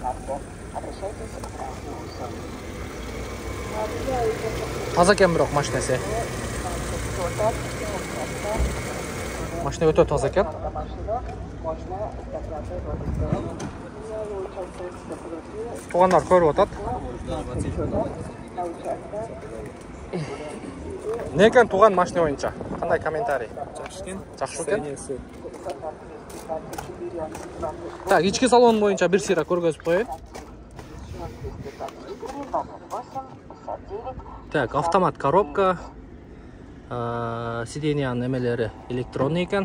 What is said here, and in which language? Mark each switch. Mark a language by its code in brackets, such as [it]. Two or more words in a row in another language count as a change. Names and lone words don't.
[ky] Таза экен бирок машинасы. Машина өтө таза экен. Туугандар көрүп атат. Не екен туған машина боюнча? Кандай комментарий? Жакшы экен. Жакшы экен. Так, ички салон боюнча бир сыйра көргөзүп коеюн. Так, автомат коробка. Сиденьянын эмелери электронный экен.